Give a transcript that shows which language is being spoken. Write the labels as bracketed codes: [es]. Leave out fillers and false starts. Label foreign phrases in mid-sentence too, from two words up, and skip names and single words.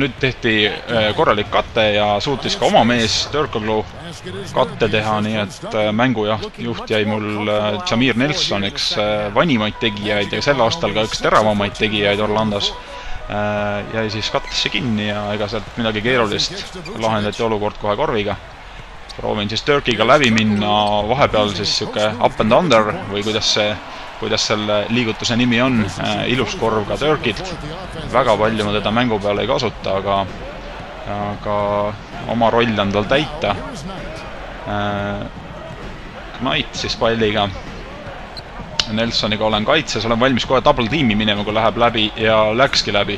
[et] Nüüd tehti korralik katte ja suutis ka oma mees Turkoglu katte teha, nii et mängujuht jäi mul Jamir Nelson, üks vanimaid tegijaid ja sel aastal ka üks teravamaid tegijaid Orlandos. Jäi siis kattesse kinni ja ega sealt midagi keerulist, lahendati olukord kohe korviga. Proovin siis Turkiga läbi minna, vahepeal siis siuke [en] up and under [et] või kuidas selle liigutuse nimi on, ilus korv ka Turkilt. Väga palju ma teda mängu peale ei kasuta, aga oma roll on tal täita. Knight siis palliga. Nelsoniga olen kaitses, olen valmis kohe double tiimi minema, kui läheb läbi ja läkski läbi.